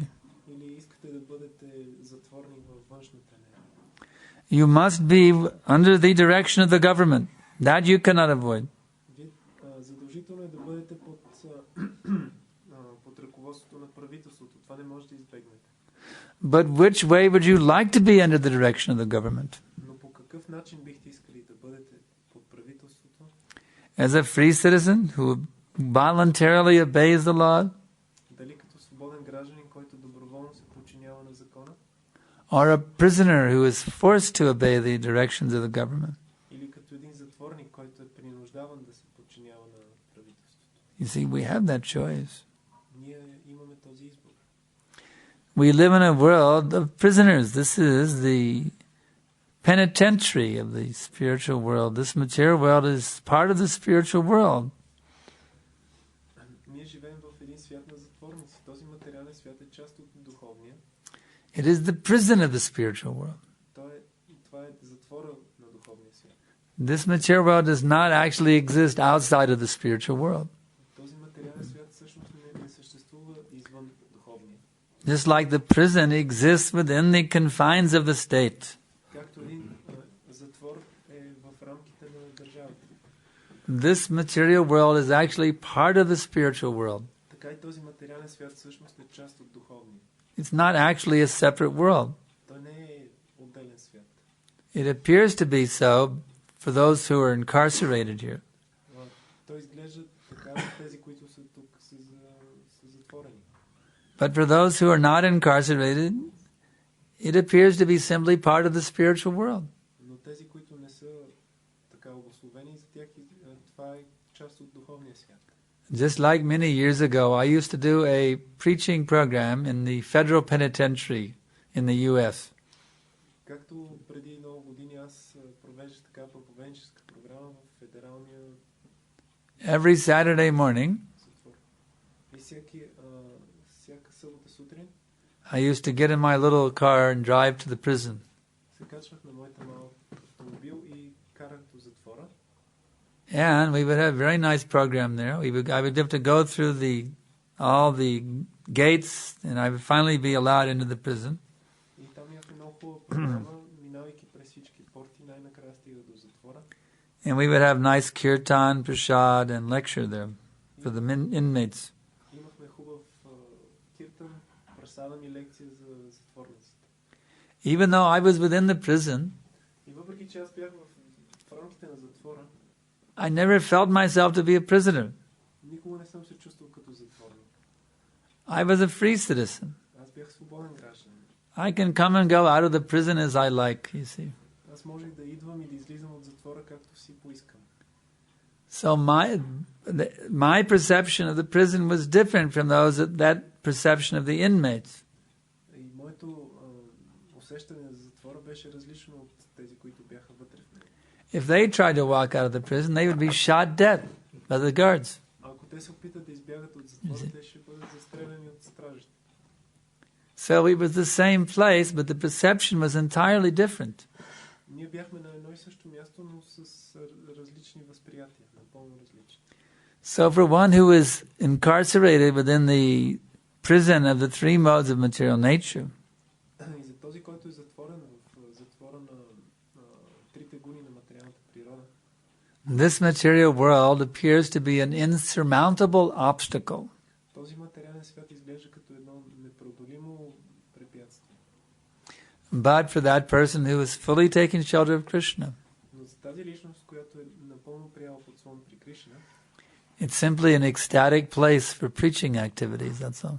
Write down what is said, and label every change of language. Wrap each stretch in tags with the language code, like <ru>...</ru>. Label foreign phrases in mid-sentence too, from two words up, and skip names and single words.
<bg>Или искате да бъдете затворник във външната енергия?</bg> <en>You must be under the direction of the government. That you cannot avoid.</en> <bg>Задължително е да бъдете под ръководството на правителството. Това не може да избегнете.</bg> <en>But which way would you like to be under the direction of the government?</en> <bg>Но по какъв начин бихте искали да бъдете под правителството?</bg> <en>As a free citizen who voluntarily obeys the law?</en> <bg>Дали като свободен гражданин, който доброволно се подчинява на закона?</bg> <en>Or a prisoner who is forced to obey the directions of the government?</en> <bg>Или като един затворник, който е принуждаван да се подчинява на правителството?</bg> <en>You see, we have that choice.</en> <bg>Ние имаме този избор.</bg> <en>We live in a world of prisoners. This is the penitentiary of the spiritual world. This material world is part of the spiritual world.</en> <bg>Ние живеем в един свят на затворници. Този материален свят е част от духовния.</bg> <en>It is the prison of the spiritual world.</en> <bg>Това е затвора на духовния свят.</bg> <en>This material world does not actually exist outside of the spiritual world.</en> <bg>Този материален свят всъщност не съществува извън духовния.</bg> <en>Just like the prison exists within the confines of the state.</en> <bg>Както един затвор е в рамките на държавата.</bg> <en>This material world is actually part of the spiritual world.</en> <bg>Така и този материален свят всъщност е част от духовния.</bg> <en>It's not actually a separate world.</en> <bg>Той не е отделен свят.</bg> <en>It appears to be so for those who are incarcerated here.</en> <bg>Той изглежда така за тези, които са тук, са затворени.</bg> <en>But for those who are not incarcerated, it appears to be simply part of the spiritual world.</en> <bg>Но тези, които не са така обусловени, за тях това е част от духовния свят.</bg> <en>Just like many years ago, I used to do a preaching program in the federal penitentiary in the U.S.</en> <bg>Както преди много години аз провеждах така проповедническа програма в федералния</bg> <en>Every Saturday morning,</en> <bg>затвор. И всяка събота сутрин</bg> <en>I used to get in my little car and drive to the prison.</en> <bg>се качвах на моята малък автомобил и карах до затвора.</bg> <en>And we would have a very nice program there. I would have to go through all the gates, and I would finally be allowed into the prison.</en> <bg>И там имахме много хубава програма, минавайки през всички порти, най-накрая стига до затвора.</bg> <en>And we would have nice kirtan, prasad, and lecture there for the inmates.</en> <bg>Имахме хубав киртан, прасадън и лекция за затворниците.</bg> <en>Even though I was within the prison,</en> <bg>И въпреки че аз бях в рамките на затвора,</bg> <en>I never felt myself to be a prisoner.</en> <bg>никога не съм се чувствал като затворник.</bg> <en>I was a free citizen.</en> <bg>Аз бях свободен гражданин.</bg> <en>I can come and go out of the prison as I like, you see.</en> <bg>Аз можех да идвам и да излизам от затвора както си поискам.</bg> <en>So my perception of the prison was different from that perception of the inmates.</en> <bg>И моето усещане за затвора беше различно от тези, които бяха вътре в него.</bg> <en>If they tried to walk out of the prison, they would be shot dead by the guards.</en> <bg>Ако те се опитат да избягат от затвора, те ще бъдат застреляни от стражите.</bg> <en>So it was the same place, but the perception was entirely different.</en> <bg>Ние бяхме на едно и също място, но с различни възприятия, напълно различни.</bg> <en>So for one who is incarcerated within the prison of the three modes of material nature,</en> <bg>И за този, който е затворен в затвора на трите гуни на материалната природа,</bg> <en>this material world appears to be an insurmountable obstacle.</en> <bg>този материален свят изглежда като едно непреодолимо препятствие.</bg> <en>But for that person who is fully taking shelter of Krishna,</en> <bg>Но за тази личност, която е напълно прияла подслон при Кришна,</bg> <en>it's simply an ecstatic place for preaching activities, that's all.</en>